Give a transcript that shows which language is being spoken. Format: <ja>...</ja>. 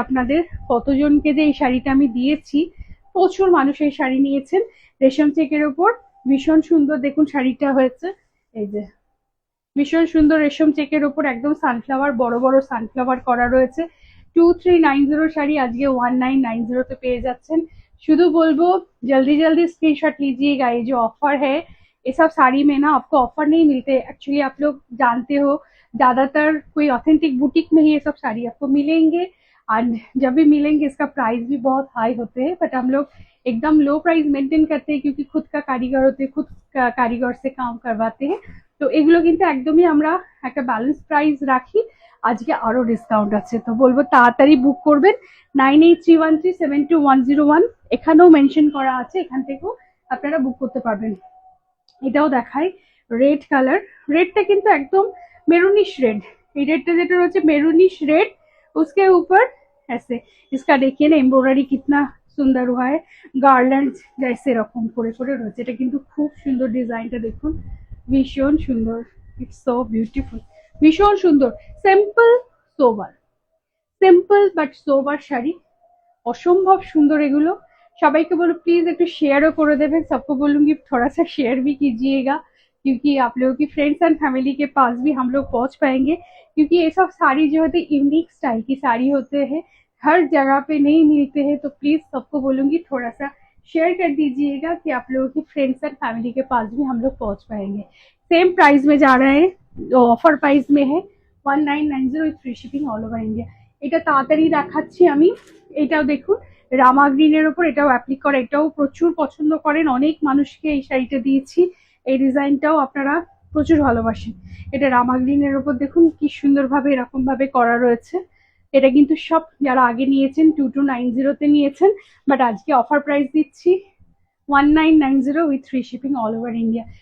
<bn>আপনাদের কতজনকে যে এই শাড়িটা আমি দিয়েছি, প্রচুর মানুষ এই শাড়ি নিয়েছেন রেশম চেকের উপর, ভীষণ সুন্দর দেখুন শাড়িটা হয়েছে। এই যে ভীষণ সুন্দর রেশম চেকের উপর একদম সানফ্লাওয়ার, বড় বড় সানফ্লাওয়ার করা রয়েছে। 2390 শাড়ি আজকে 1990 पे পেয়ে যাচ্ছেন। শুধু বলবো</bn> <hi>जल्दी जल्दी स्क्रीनशॉट लीजिएगा, ये जो ऑफर है ये सब साड़ी में ना आपको ऑफर नहीं मिलते एक्चुअली, आप लोग जानते हो ज्यादातर कोई ऑथेंटिक बुटीक में ही ये सब साड़ी आपको मिलेंगे, एंड जब भी मिलेंगे इसका प्राइस भी बहुत हाई होते हैं, बट हम लोग एकदम लो प्राइस मेंटेन करते हैं क्योंकि खुद का कारीगर होते हैं, खुद का कारीगर से काम करवाते हैं।</hi> <bn>তো এগুলো কিন্তু একদমই আমরা একটা ব্যালেন্স প্রাইস রাখি। আজকে আরো ডিসকাউন্ট আছে, তো বলবো তাড়াতাড়ি বুক করবেন। 9831372101 এখানেও মেনশন করা আছে, এখান থেকেও আপনারা বুক করতে পারবেন। এটাও দেখাই রেড কালার, রেডটা কিন্তু একদম মেরুনিশ রেড, এই রেডটা যেটা রয়েছে মেরুনিশ রেড,</bn> <hi>उसके ऊपर ऐसे इसका देखिए ना एम्ब्रॉयडरी कितना</hi> <bn>সুন্দর হয়, গার্ল্যান্ড जैसे রকম করে করে রয়েছে। এটা কিন্তু খুব সুন্দর ডিজাইনটা দেখুন, ভীষণ সুন্দর,</bn> <en>it's so beautiful,</en> <bn>ভীষণ সুন্দর। সিম্পল সোবার, সিম্পল বাট সোবার শাড়ি, অসম্ভব সুন্দর এগুলো। সবাইকে বলো প্लीज একটু শেয়ারও করে</bn> <hi>देवें, सबको बोलूंगी थोड़ा सा शेयर भी कीजिएगा क्योंकि आप लोगों की फ्रेंड्स एंड फैमिली के पास भी हम लोग पहुंच पाएंगे, क्योंकि ये सब साड़ी जो होते यूनिक स्टाइल की साड़ी होते हैं, हर जगह पे नहीं मिलते हैं, तो प्लीज सबको बोलूंगी थोड़ा सा शेयर कर दीजिएगा कि आप लोगों की फ्रेंड्स एंड फैमिली के पास भी हम लोग पहुंच पाएंगे। सेम प्राइस में जा रहा है, ऑफर प्राइस में है 1990</hi> <en>With free shipping all over India.</en> <bn>এটা তাড়াতাড়ি দেখাচ্ছি আমি। এটাও দেখুন রামা গ্রিনের উপর, এটাও অ্যাপ্লিক করা, এটাও প্রচুর পছন্দ করেন, অনেক মানুষকে এই শাড়িটা দিয়েছি, এই ডিজাইনটাও আপনারা প্রচুর ভালোবাসেন। এটা রামা গ্রিনের উপর দেখুন কি সুন্দরভাবে এরকম ভাবে করা রয়েছে। এটা কিন্তু সব যারা আগে নিয়েছেন 2290 নিয়েছেন, বাট আজকে অফার প্রাইস দিচ্ছি 1990</bn> <en>With free shipping all over India.</en>